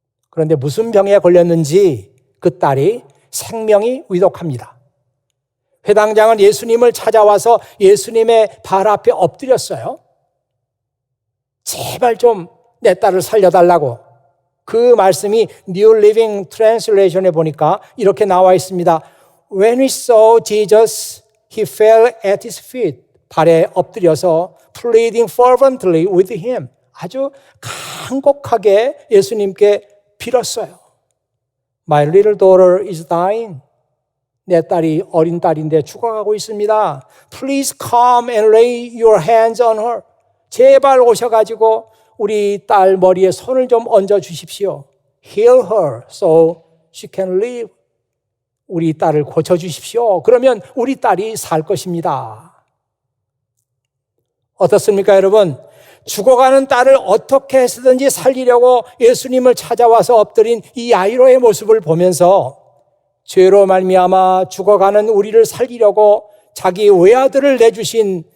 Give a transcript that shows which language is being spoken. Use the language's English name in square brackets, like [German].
[Korean] 그런데 무슨 병에 걸렸는지 그 딸이 생명이 위독합니다. 회당장은 예수님을 찾아와서 예수님의 발 앞에 엎드렸어요. 제발 좀 내 딸을 살려달라고. 그 말씀이 New Living Translation에 보니까 이렇게 나와 있습니다. [English] When we saw Jesus, he fell at his feet. [Korean] 발에 엎드려서 [English] pleading fervently with him. [Korean] 아주 간곡하게 예수님께 빌었어요. [English] My little daughter is dying. [Korean] 내 딸이 어린 딸인데 죽어가고 있습니다. [English] Please come and lay your hands on her. [Korean] 제발 오셔가지고 우리 딸 머리에 손을 좀 얹어 주십시오. [English] Heal her so she can live. [Korean] 우리 딸을 고쳐주십시오. 그러면 우리 딸이 살 것입니다. 어떻습니까, 여러분? 죽어가는 딸을 어떻게 해서든지 살리려고 예수님을 찾아와서 엎드린 이 야이로의 모습을 보면서 죄로 말미암아 죽어가는 우리를 살리려고 자기 외아들을 내주신